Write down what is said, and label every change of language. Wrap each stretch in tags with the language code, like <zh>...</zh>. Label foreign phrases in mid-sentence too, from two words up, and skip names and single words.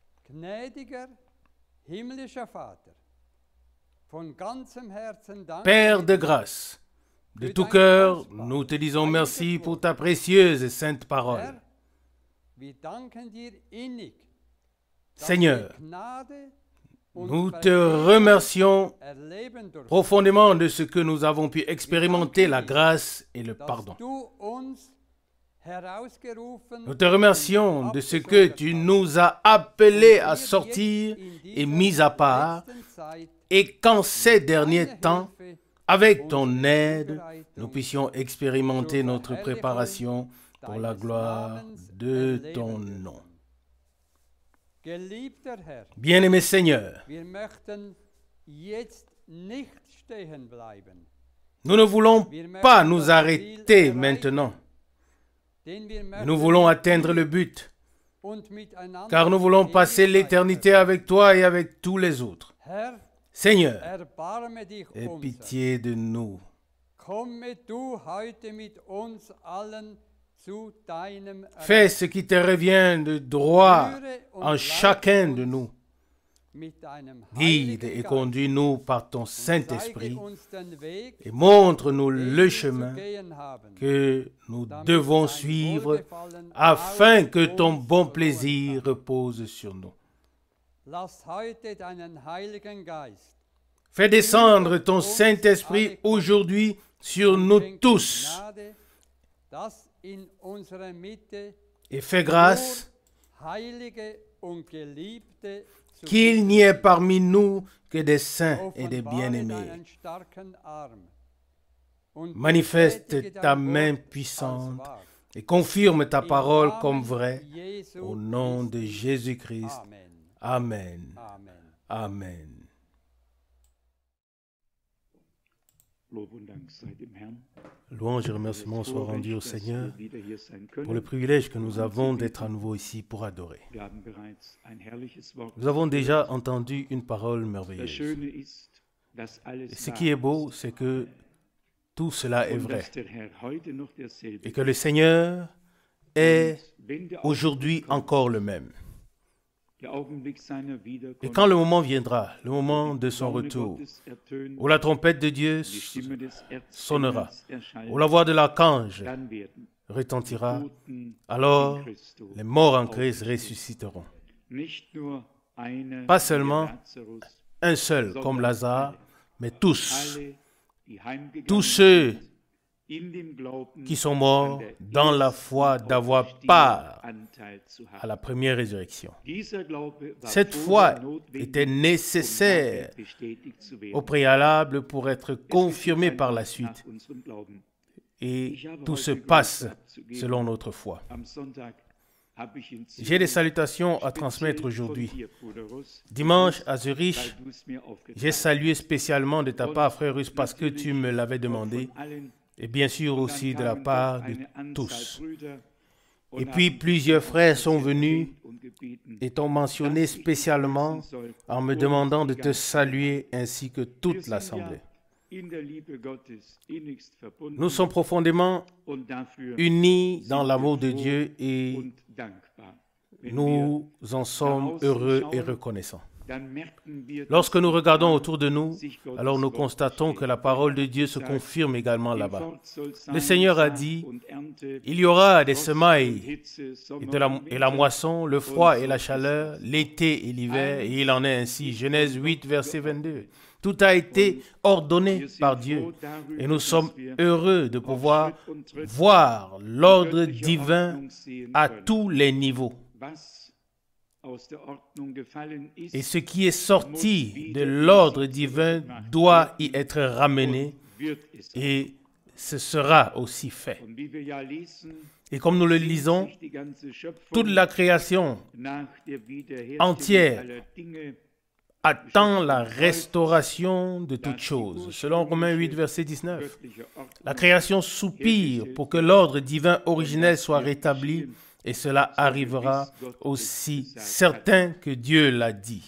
<fr>Père de grâce, de tout cœur, nous te disons merci pour ta précieuse et sainte parole. Seigneur, Nous te remercions</fr> <de>erleben durften,</de> <fr>profondément de ce que nous avons pu expérimenter, la grâce et le</fr> <de>dass</de> <fr>pardon.</fr> <de>du uns herausgerufen</de> <fr>Nous te remercions de ce que tu nous as appelés à sortir et mis à part, et qu'en ces derniers temps, avec ton aide, nous puissions expérimenter notre préparation pour la gloire de ton nom.</fr> <de>Geliebter Herr,</de> <fr>Bien-aimé Seigneur,</fr> <de>wir möchten jetzt nicht stehen bleiben,</de> <fr>nous ne voulons pas nous arrêter maintenant.</fr> <de>denn wir möchten</de> <fr>Nous voulons atteindre le but,</fr> <de>und miteinander</de> <fr>car nous voulons passer l'éternité avec toi et avec tous les autres.</fr> <de>Herr,</de> <fr>Seigneur,</fr> <de>erbarme dich</de> <fr>aie</fr> <de>unser.</de> <fr>pitié de nous.</fr> <de>Komme du heute mit uns allen zu deinem</de> <fr>Fais ce qui te revient de droit</fr> <de>Führe und</de> <fr>en</fr> <de>leite</de> <fr>chacun</fr> <de>uns</de> <fr>de nous.</fr> <de>mit deinem</de> <fr>Guide</fr> <de>Heiligen</de> <fr>et</fr> <de>Geist.</de> <fr>conduis-nous par ton</fr> <de>Zeige</de> <fr>Saint-Esprit</fr> <de>uns den Weg,</de> <fr>et montre-nous</fr> <de>den</de> <fr>le</fr> <de>wir</de> <fr>chemin</fr> <de>zu gehen haben,</de> <fr>que nous</fr> <de>damit</de> <fr>devons</fr> <de>dein</de> <fr>suivre</fr> <de>Wohlgefallen</de> <fr>afin</fr> <de>auf</de> <fr>que ton</fr> <de>uns</de> <fr>bon</fr> <de>ruhen</de> <fr>plaisir</fr> <de>kann.</de> <fr>repose sur nous.</fr> <de>Lass heute deinen Heiligen Geist</de> <fr>Fais descendre ton Saint-Esprit aujourd'hui sur nous</fr> <de>schenke</de> <fr>tous</fr> <de>Gnade, dass in unserer Mitte</de> <fr>et fais grâce</fr> <de>nur Heilige und Geliebte zu</de> <fr>qu'il n'y ait parmi nous que des saints et des</fr> <de>Offenbare</de> <fr>bien-aimés.</fr> <de>deinen starken Arm und</de> <fr>Manifeste</fr> <de>bestätige</de> <fr>ta</fr> <de>dein</de> <fr>main</fr> <de>Wort als</de> <fr>puissante</fr> <de>wahr.</de> <fr>et confirme ta</fr> <de>Im</de> <fr>parole</fr> <de>Namen</de> <fr>comme vraie</fr> <de>Jesu</de> <fr>au nom de</fr> <de>Christi.</de> <fr>Jésus-Christ.</fr> <de>Amen.</de> <fr>Amen.</fr> <de>Amen.</de> <fr>Amen.</fr> <de>Lob und Dank sei dem Herrn.</de> <fr>Louange et remerciements soient rendus au</fr> <de>dass</de> <fr>Seigneur</fr> <de>wir wieder hier sein</de> <fr>pour le</fr> <de>können.</de> <fr>privilège que nous avons d'être à nouveau ici pour adorer.</fr> <de>Wir haben bereits ein herrliches Wort.</de> <fr>Nous avons déjà entendu une parole</fr> <de>Das</de> <fr>merveilleuse.</fr> <de>Schöne ist, dass alles</de> <fr>Et ce</fr> <de>wahr</de> <fr>qui est beau,</fr> <de>ist</de> <fr>c'est que tout cela est</fr> <de>und</de> <fr>vrai</fr> <de>dass der Herr heute noch derselbe</de> <fr>et que le Seigneur est</fr> <de>ist. Wenn der</de> <fr>aujourd'hui</fr> <de>Augenblick kommt,</de> <fr>encore le même.</fr> <de>der Augenblick seiner</de> <fr>Et</fr> <de>Wiederkunft,</de> <fr>quand le moment viendra, le moment de son</fr> <de>Laune</de> <fr>retour,</fr> <de>Gottes ertönt,</de> <fr>où la trompette de Dieu</fr> <de>die Stimme des</de> <fr>sonnera,</fr> <de>Erzengels erschallt,</de> <fr>où la voix de l'archange</fr> <de>dann werden</de> <fr>retentira,</fr> <de>Toten</de> <fr>alors</fr> <de>in Christo</de> <fr>les morts en Christ</fr> <de>auferstehen.</de> <fr>ressusciteront.</fr> <de>Nicht nur einer</de> <fr>Pas</fr> <de>wie</de> <fr>seulement</fr> <de>Lazarus,</de> <fr>Un seul comme Lazare, mais tous,</fr> <de>alle, die heimgegangen</de> <fr>tous ceux</fr> <de>sind, in dem Glauben</de> <fr>qui sont</fr> <de>an</de> <fr>morts</fr> <de>der</de> <fr>dans la</fr> <de>ersten</de> <fr>foi d'avoir</fr> <de>Auferstehung</de> <fr>part</fr> <de>Anteil zu</de> <fr>à</fr> <de>haben.</de> <fr>la première résurrection.</fr> <de>Dieser Glaube war</de> <fr>Cette</fr> <de>vorher</de> <fr>foi</fr> <de>notwendig,</de> <fr>était</fr> <de>um</de> <fr>nécessaire</fr> <de>nachher bestätigt zu werden.</de> <fr>au préalable pour être</fr> <de>Es geschieht</de> <fr>confirmée par</fr> <de>einfach</de> <fr>la suite.</fr> <de>nach unserem Glauben.</de> <fr>Et</fr> <de>Ich habe</de> <fr>tout</fr> <de>heute</de> <fr>se</fr> <de>Grüße</de> <fr>passe</fr> <de>abzugeben.</de> <fr>selon notre foi.</fr> <de>Am Sonntag habe ich in</de> <fr>J'ai des</fr> <de>Zürich</de> <fr>salutations à</fr> <de>speziell</de> <fr>transmettre</fr> <de>von</de> <fr>aujourd'hui.</fr> <de>dir, Bruder Russ,</de> <fr>Dimanche à</fr> <de>weil</de> <fr>Zurich,</fr> <de>du es mir aufgetragen</de> <fr>j'ai salué spécialement de ta part, frère Russe, parce que tu me l'avais</fr> <de>hast.</de> <fr>demandé,</fr> <de>Von allen.</de> <fr>et bien sûr</fr> <de>Und</de> <fr>aussi</fr> <de>dann</de> <fr>de la</fr> <de>kamen</de> <fr>part</fr> <de>doch</de> <fr>de</fr> <de>eine Anzahl</de> <fr>tous.</fr> <de>Brüder und</de> <fr>Et puis</fr> <de>haben</de> <fr>plusieurs frères sont venus</fr> <de>und gebeten,</de> <fr>et t'ont mentionné</fr> <de>dass ich</de> <fr>spécialement</fr> <de>grüßen soll</de> <fr>en me</fr> <de>und</de> <fr>demandant de</fr> <de>die</de> <fr>te</fr> <de>ganze</de> <fr>saluer ainsi que</fr> <de>Wir</de> <fr>toute</fr> <de>sind</de> <fr>l'assemblée.</fr> <de>ja in der Liebe Gottes innigst verbunden</de> <fr>Nous sommes profondément</fr> <de>und dafür</de> <fr>unis dans</fr> <de>sind</de> <fr>l'amour</fr> <de>wir</de> <fr>de</fr> <de>froh</de> <fr>Dieu et</fr> <de>und dankbar. Wenn</de> <fr>nous en sommes heureux et reconnaissants.</fr> <de>dann merken wir,</de> <fr>Lorsque</fr> <de>dass</de> <fr>nous regardons</fr> <de>da</de> <fr>autour de nous,</fr> <de>sich Gottes</de> <fr>alors nous</fr> <de>Wort</de> <fr>constatons que la</fr> <de>besteht.</de> <fr>parole de Dieu se</fr> <de>Sagt,</de> <fr>confirme également</fr> <de>im</de> <fr>là-bas.</fr> <de>Wort soll sein</de> <fr>Le Seigneur a</fr> <de>Saat</de> <fr>dit,</fr> <de>und Ernte,</de> <fr>il y aura des</fr> <de>Frost und</de> <fr>semailles</fr> <de>Hitze,</de> <fr>et,</fr> <de>Sommer und</de> <fr>et la</fr> <de>Winter.</de> <fr>moisson, le froid et la chaleur, l'été et l'hiver, et il en est ainsi. Genèse 8, verset 22. Tout a été ordonné</fr> <de>Wir sind</de> <fr>par</fr> <de>froh</de> <fr>Dieu</fr> <de>darüber,</de> <fr>et nous</fr> <de>dass</de> <fr>sommes</fr> <de>wir</de> <fr>heureux de</fr> <de>auf</de> <fr>pouvoir</fr> <de>Schritt und Tritt</de> <fr>voir l'ordre</fr> <de>göttliche</de> <fr>divin</fr> <de>Ordnung sehen</de> <fr>à</fr> <de>können.</de> <fr>tous les niveaux.</fr> <de>Was aus der Ordnung gefallen ist,</de> <fr>Et ce qui est sorti de l'ordre divin doit y être ramené</fr> <de>und wird es.</de> <fr>et ce sera aussi fait.</fr> <de>Und wie wir ja lesen,</de> <fr>Et comme nous le</fr> <de>sehnt</de> <fr>lisons,</fr> <de>sich die ganze Schöpfung</de> <fr>toute la création</fr> <de>nach der Wiederherstellung</de> <fr>entière</fr> <de>aller Dinge.</de> <fr>attend la restauration de toutes choses. Selon Romains 8, verset 19.</fr> <de>Göttliche Ordnung</de> <fr>La création soupire pour que l'ordre divin originel soit rétabli et cela arrivera aussi certain que Dieu l'a dit.</fr>